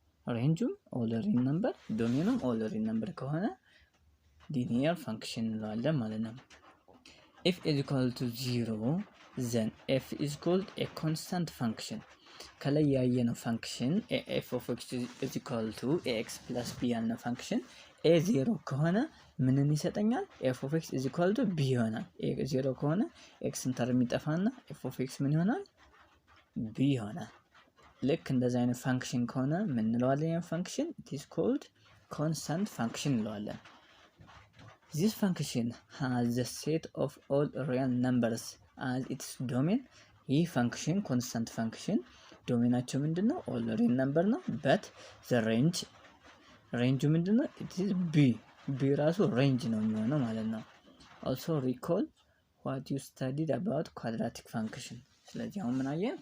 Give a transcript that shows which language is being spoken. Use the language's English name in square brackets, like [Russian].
[Amharic] ሬንጁም [English] all real number [Amharic] ዶሜኑም [English] all real number [Amharic] ከሆነ [English] linear function [Amharic] እንለዋለን ማለት ነው። [English] if is equal to 0 then f is called a constant function. [Amharic] ከላይ ያየነው ፋንክሽን [English] f of x is equal to ax plus b [Amharic] ያልነው ፋንክሽን a 0 ከሆነ ምንን ይሰጠኛል? [English] f of x is equal to b [Amharic] ይሆናል። a 0 ከሆነ x ተርም ይጠፋና f of x ምን ይሆናል? b ይሆናል። ልክ እንደዚህ አይነት ፋንክሽን ከሆነ ምን እንለዋለን? ያን ፋንክሽን [English] it is called constant function [Amharic] እንለዋለን። [English] this function has the set of all real numbers as its domain. [Amharic] ይህ ፋንክሽን constant function ዶሜናቸው ምንድነው? [English] all real number [Amharic] ነው። [English] but the range [Amharic] ምንድነው? [English] it is b [Amharic] ራሱ ሬንጅ ነው የሚሆነው ማለት ነው። [English] also recall what you studied about quadratic function. [Amharic] ስለዚህ አሁን ምን አየን?